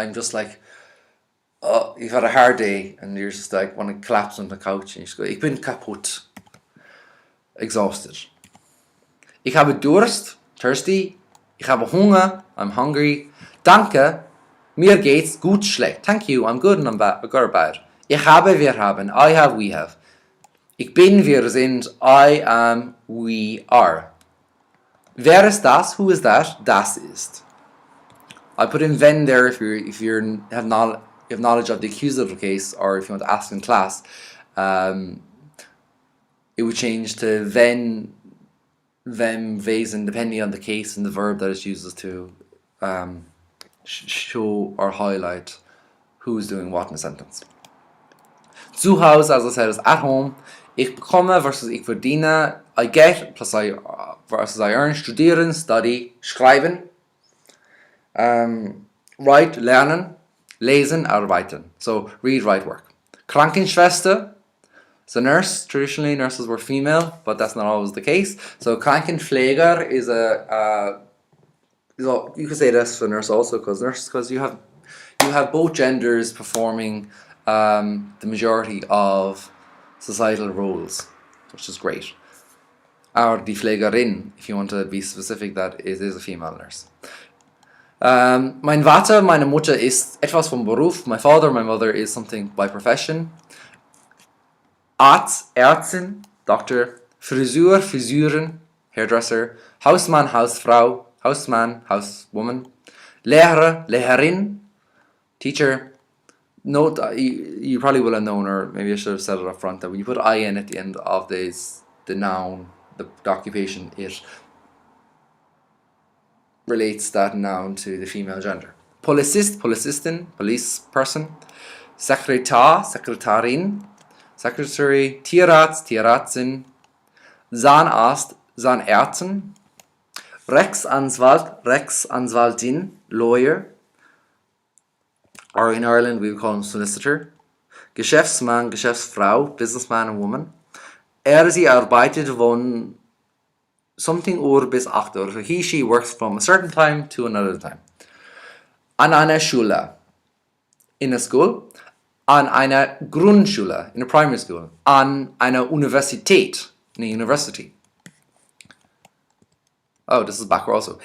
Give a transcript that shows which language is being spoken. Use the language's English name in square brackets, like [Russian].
[English] I'm just like, oh, you've had a hard day and you're just like, want to collapse on the couch and you just go, [German] ich bin kaputt, [English] exhausted. [German] Ich habe Durst, thirsty. Ich habe Hunger, [English] I'm hungry. [German] Danke, mir geht's gut, schlecht. [English] Thank you, I'm good and I'm bad, good or bad. [German] Ich habe, wir haben, [English] I have, we have. [German] Ich bin, wir sind, [English] I am, we are. [German] Wer ist das? [English] Who is that? [German] Das ist. [English] I put in wenn there if you have knowledge of the accusative case, or if you want to ask in class. It would change to wenn, them, wesen, depending on the case and the verb that it uses to show or highlight who is doing what in a sentence. Zu Hause, as I said, is at home. [German] Ich bekomme versus ich verdiene. [English] I get plus I versus I earn. [German] Studieren, study, schreiben. Write, lernen. Lesen, arbeiten. [English] So read, write, work. Krankenschwester. So nurse. Traditionally, nurses were female, but that's not always the case. So Krankenpfleger is you could say that's for nurse also, because you have both genders performing the majority of societal roles, which is great. Or [German] die Pflegerin, [English] if you want to be specific, that is a female nurse. [German] Mein Vater, meine Mutter ist etwas vom Beruf. [English] My father, my mother is something by profession. [German] Arzt, Ärztin, doctor. Friseur, Friseurin, hairdresser. Hausmann, Hausfrau. Hausman, housewoman. Lehrer, Lehrerin, teacher. [English] Note, you probably will have known, or maybe I should have said it up front, that when you put in at the end of the noun, the occupation, it relates that noun to the female gender. [German] Polizist, Polizistin, police person. Sekretar, Sekretarin, secretary. Tierarzt, Tierärztin. Zahnarzt, Zahnärztin. Rechtsanwalt, Rechtsanwaltin, lawyer. [English] Or in Ireland we would call him solicitor. Geschäftsmann, Geschäftsfrau, businessman and woman. [German] Sie arbeitet von something bis 8 Uhr. [English] So he, she works from a certain time to another time. [German] An einer Schule, [English] in a school. [German] An einer Grundschule, [English] in a primary school. [German] An einer Universität, [English] in a university. Oh, this is backward also.